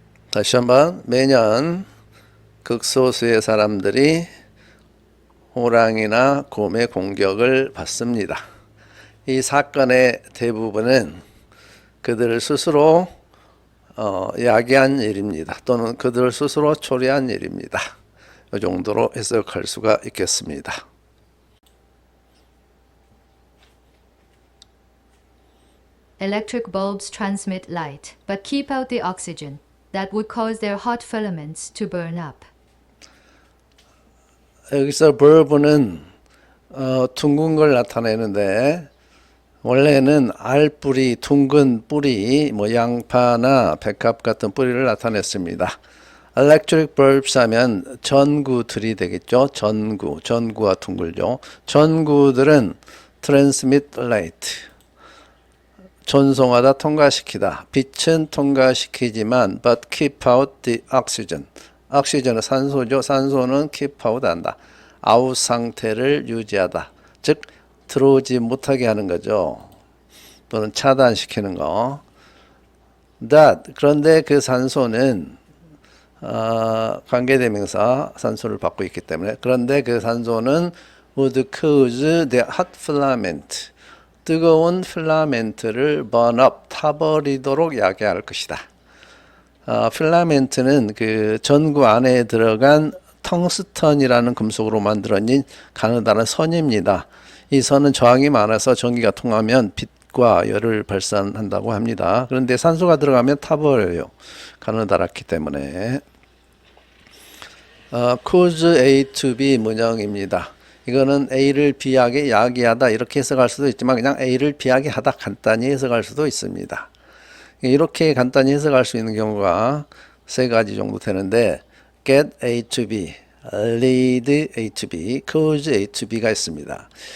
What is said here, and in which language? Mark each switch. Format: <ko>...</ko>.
<ko>다시 한번 매년 극소수의 사람들이 호랑이나 곰의 공격을 받습니다. 이 사건의 대부분은 그들 스스로 야기한 일입니다. 또는 그들 스스로 초래한 일입니다. 이 정도로 해석할 수가 있겠습니다.</ko> <en>Electric bulbs transmit light, but keep out the oxygen that would cause their hot filaments to burn up.</en> <ko>여기서 bulb는 둥근 걸 나타내는데 원래는 알뿌리, 둥근 뿌리, 양파나 백합 같은 뿌리를 나타냈습니다.</ko> <en>electric bulbs</en> <ko>하면 전구들이 되겠죠. 전구가 둥글죠. 전구들은</ko> <en>transmit light,</en> <ko>전송하다, 통과시키다. 빛은 통과시키지만</ko> <en>but keep out the oxygen.</en> <ko>옥시전은 산소죠. 산소는</ko> <en>keep out</en> <ko>한다. 아웃 상태를 유지하다. 즉 들어오지 못하게 하는 거죠. 또는 차단시키는 거. That 그런데 그 산소는 관계대명사 산소를 받고 있기 때문에 그런데 그 산소는</ko> <en>would cause the hot filament</en> <ko>뜨거운 필라멘트를</ko> <en>burn up</en> <ko>타버리도록 야기할 것이다. 필라멘트는 그 전구 안에 들어간 텅스턴이라는 금속으로 만들어진 가느다란 선입니다. 이 선은 저항이 많아서 전기가 통하면 빛과 열을 발산한다고 합니다. 그런데 산소가 들어가면 타버려요. 가느다랗기 때문에.</ko> <en>cause A to B</en> <ko>문형입니다. 이거는 A를 B하게 야기하다 이렇게 해석할 수도 있지만 그냥 A를 B하게 하다 간단히 해석할 수도 있습니다. 이렇게 간단히 해석할 수 있는 경우가 세 가지 정도 되는데</ko> <en>get A to B, lead A to B, cause A to B가</en> <ko>있습니다.</ko>